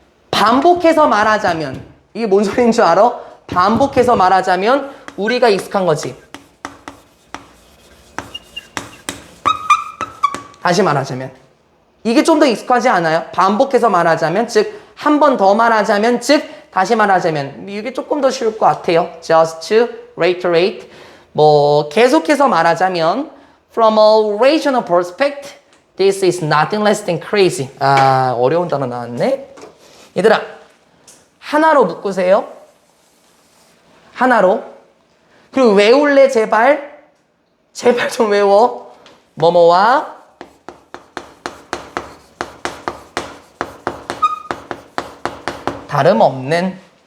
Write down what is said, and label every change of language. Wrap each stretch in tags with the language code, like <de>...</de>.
<ko>반복해서 말하자면, 이게 뭔 소리인 줄 알아? 반복해서 말하자면 우리가 익숙한 거지. 다시 말하자면 이게 좀 더 익숙하지 않아요? 반복해서 말하자면, 즉 한 번 더 말하자면, 즉 다시 말하자면, 이게 조금 더 쉬울 것 같아요.</ko> <en>Just to reiterate.</en> <ko>계속해서 말하자면</ko> <en>From a rational perspective, this is nothing less than crazy.</en> <ko>어려운 단어 나왔네. 얘들아, 하나로 묶으세요. 하나로. 그리고 외울래, 제발. 제발 좀 외워. 뭐뭐와 다름없는.</ko>